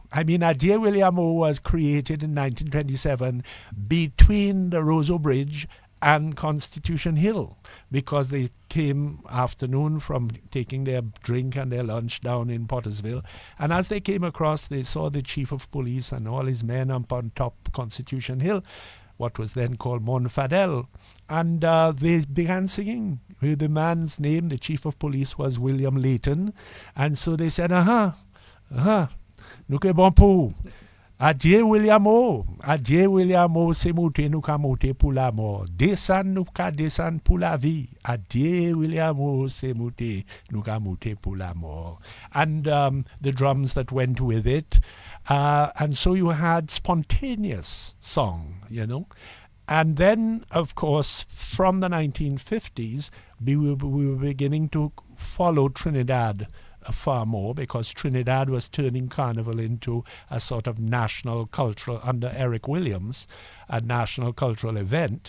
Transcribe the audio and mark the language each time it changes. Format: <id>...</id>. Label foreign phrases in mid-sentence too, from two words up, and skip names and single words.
<en>I mean, Adieu William O was created in 1927 between the Roseau Bridge and Constitution Hill, because they came afternoon from taking their drink and their lunch down in Pottersville, and as they came across, they saw the chief of police and all his men up on top Constitution Hill, what was then called Monfadel, and they began singing. The man's name, the chief of police, was William Layton, and so they said,</en> <acf>nou ke bon pou. Adieu William O, se moute nou ka moute pou la mort. Desan nou ka desan pou la vie. Adieu William O, se moute nou ka moute pou la mort.</acf> <en>And the drums that went with it. And so you had spontaneous song, you know. And then, of course, from the 1950s, we were beginning to follow Trinidad far more, because Trinidad was turning carnival into a sort of national cultural, under Eric Williams, a national cultural event.</en>